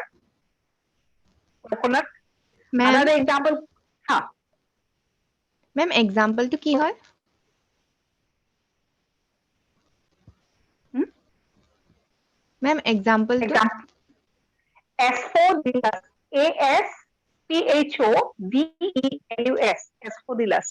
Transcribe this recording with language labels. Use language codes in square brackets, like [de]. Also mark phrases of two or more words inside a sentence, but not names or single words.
[en] Coconut. [as] মেম [en] Another example. Ha. [as] মেম এক্সাম্পলটো কি হয় মেম এক্সাম্পলটো [en] Example. Asphodilus. Asphodilus. Asphodilus.